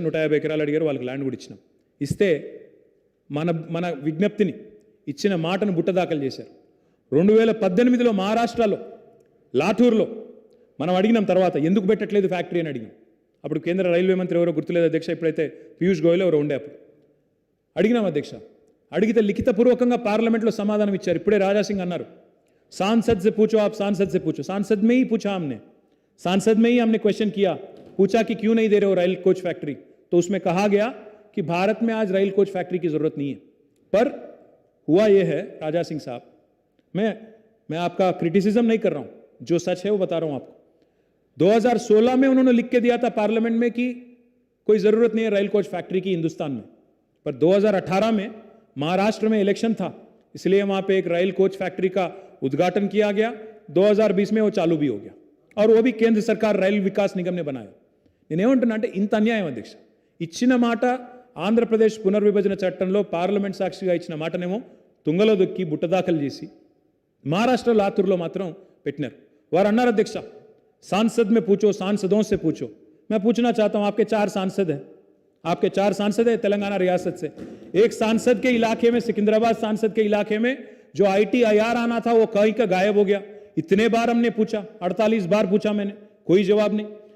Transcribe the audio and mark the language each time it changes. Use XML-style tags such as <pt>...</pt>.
<te>150 ఎకరాలు అడిగారు, వాళ్ళకి ల్యాండ్ కూడా ఇచ్చినాం. ఇస్తే మన విజ్ఞప్తిని, ఇచ్చిన మాటను బుట్టదాఖలు చేశారు. 2018లో మహారాష్ట్రలో లాటూర్లో మనం అడిగినాం. తర్వాత ఎందుకు పెట్టట్లేదు ఫ్యాక్టరీ అని అడిగాం. అప్పుడు కేంద్ర రైల్వే మంత్రి ఎవరో గుర్తులేదు అధ్యక్ష, ఇప్పుడైతే పీయూష్ గోయల్ ఎవరో ఉండే. అప్పుడు అడిగినాం అధ్యక్ష. అడిగితే లిఖితపూర్వకంగా పార్లమెంట్లో సమాధానం ఇచ్చారు. ఇప్పుడే రాజాసింగ్ అన్నారు,</te> <hi>सांसद से पूछो, आप सांसद से पूछो. सांसद में ही पूछा हमने, सांसद में ही हमने क्वेश्चन किया, पूछा कि क्यों नहीं दे रहे हो रेल कोच फैक्ट्री. तो उसमें कहा गया कि भारत में आज रेल कोच फैक्ट्री की जरूरत नहीं है. पर हुआ यह है राजा सिंह साहब, मैं आपका क्रिटिसिज्म नहीं कर रहा हूं, जो सच है वो बता रहा हूं आपको. 2016 में उन्होंने लिख के दिया था पार्लियामेंट में कि कोई जरूरत नहीं है रेल कोच फैक्ट्री की हिंदुस्तान में. पर 2018 में महाराष्ट्र में इलेक्शन था, इसलिए वहां पे एक रेल कोच फैक्ट्री का उद्घाटन किया गया. 2020 में वो चालू भी हो गया और वो भी केंद्र सरकार రైల్ వికాస్ నిగమ్నే बनाया.</hi> <te>నేనేమంటున్నా అంటే ఇంత అన్యాయం అధ్యక్ష. ఇచ్చిన మాట ఆంధ్రప్రదేశ్ పునర్విభజన చట్టంలో పార్లమెంట్ సాక్షిగా ఇచ్చిన మాటనేమో తుంగలో దొక్కి బుట్టదాఖలు చేసి మహారాష్ట్ర లాతూర్లో మాత్రం పెట్టినారు. వారు అన్నారు అధ్యక్ష,</te> <hi>सांसद में पूछो, सांसदों से पूछो. मैं पूछना चाहता हूं, आपके 4 सांसद हैं, आपके 4 सांसद हैं तेलंगाना रियासत से. एक सांसद के इलाके में, सिकंदराबाद सांसद के इलाके में जो ITIR आना था वो कहीं का गायब हो गया. इतने बार हमने पूछा, 48 बार पूछा मैंने, कोई जवाब नहीं.</hi>